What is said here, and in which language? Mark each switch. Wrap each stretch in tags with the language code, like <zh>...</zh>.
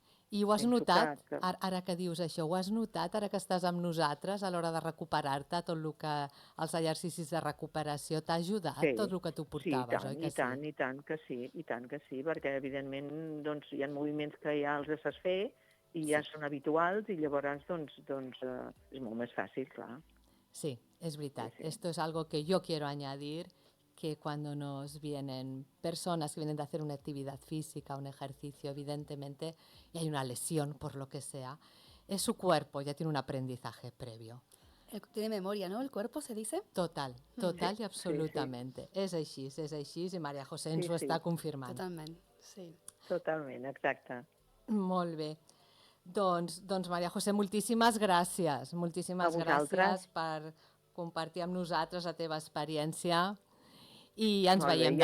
<ca>I ho has notat, ara que dius això, ho has notat ara que estàs amb nosaltres a l'hora de recuperar-te, tot el que els exercicis de recuperació t'ha ajudat, tot el que tu portaves, oi que sí? I tant que sí, perquè evidentment doncs, hi ha moviments que ja els saps fer i ja són habituals i llavors doncs, és molt més fàcil, clar. Sí, es veritat. Sí.</ca> <es>Esto es algo que yo quiero añadir, que cuando nos vienen personas que vienen de hacer una actividad física, un ejercicio, evidentemente, y hay una lesión por lo que sea, es su cuerpo, ya tiene un aprendizaje previo. Tiene memoria, ¿no? ¿El cuerpo se dice? Total y absolutamente. Sí.</es> <ca>És així, i Maria José ens ho està confirmant. Totalment, sí. Totalment, exacte. Molt bé. Doncs Maria José, moltíssimes gràcies. Moltíssimes gràcies per compartir amb nosaltres la teva experiència i ens veiem demà.</ca>